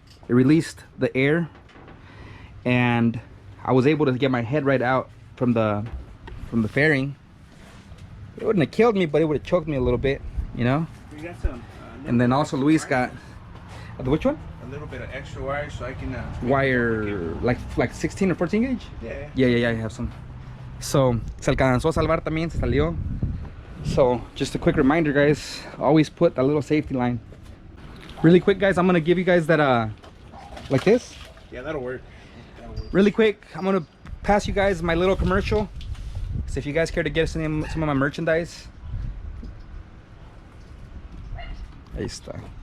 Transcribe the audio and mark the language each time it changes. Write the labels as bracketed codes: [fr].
[en] It released the air, and I was able to get my head right out from the fairing. It wouldn't have killed me, but it would have choked me a little bit, you know. We got some. And then also Luis got which one? A little bit of extra wire so I can Wire, like 16 or 14 gauge. Yeah, I have some. [es] So se alcanzó a salvar también, se salió. [en] So just a quick reminder, guys, always put that little safety line. Really quick, guys, I'm gonna give you guys that like this. Yeah, that'll work. Really quick, I'm gonna pass you guys my little commercial. So if you guys care to get some of my merchandise, [es] ahí está.